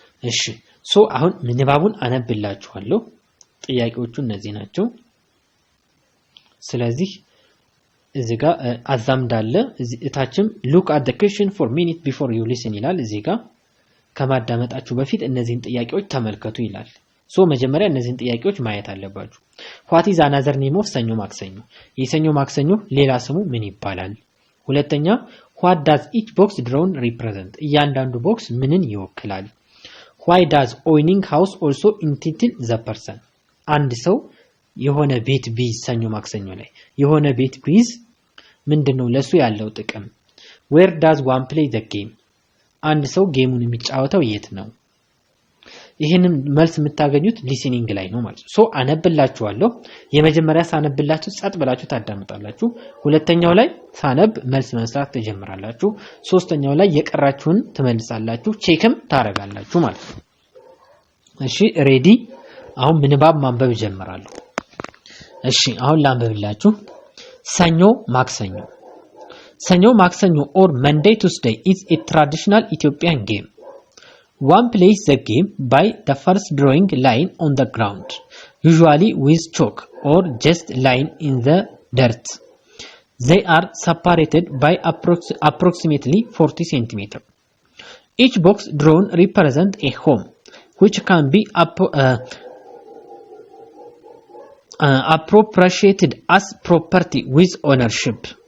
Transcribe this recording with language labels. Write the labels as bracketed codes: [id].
[am] እሺ ሶ አሁን ምንባቡን አነብላችኋለሁ። ጥያቄዎቹ እነዚህ ናቸው። ስለዚህ እዚህ ጋር አዛምዳለ እታችም [en] look at the question for minute before you listen [am] ይላል። እዚህ ጋር ከማዳመጣችሁ በፊት እነዚህን ጥያቄዎች ተመልከቱ ይላል። ሶ መጀመሪያ እነዚህን ጥያቄዎች ማየት አለባችሁ። [en] what is another name of [am] ሰኞ ማክሰኞ? የሰኞ ማክሰኞ ሌላ ስሙ ምን ይባላል? ሁለተኛ [en] what does each box drawn represent? [am] እያንዳንዱ ቦክስ ምንን ይወክላል? [en] why does owning house also entitle the person? [am] አንድ ሰው የሆነ ቤት ቢይዝ ሰኞ ማክሰኞ ላይ የሆነ ቤት ቢይዝ ምንድነው ለሱ ያለው ጥቅም? [en] where does one play the game? [am] አንድ ሰው ጌሙን የሚጫወተው የት ነው? ይሄንን መልስ የምታገኙት ሊስኒንግ ላይ ነው ማለት ነው። ሶ አነብላችኋለሁ። የመጀመሪያ ሳነብላችሁ ጸጥ ብላችሁ ታዳምጣላችሁ። ሁለተኛው ላይ ሳነብ መልስ መስራት ትጀምራላችሁ። ሶስተኛው ላይ የቀራችሁን ትመልሳላችሁ፣ ቼክም ታረጋላችሁ ማለት ነው። እሺ ሬዲ? አሁን ምንባብ ማንበብ ጀምራለሁ። እሺ አሁን ላንብብላችሁ። ሰኞ ማክሰኞ ሰኞ ማክሰኞ [en] or Monday Tuesday is a traditional Ethiopian game. One plays the game by the first drawing line on the ground, usually with chalk or just line in the dirt. They are separated by approximately 40 cm. Each box drawn represents a home, which can be appropriated as property with ownership.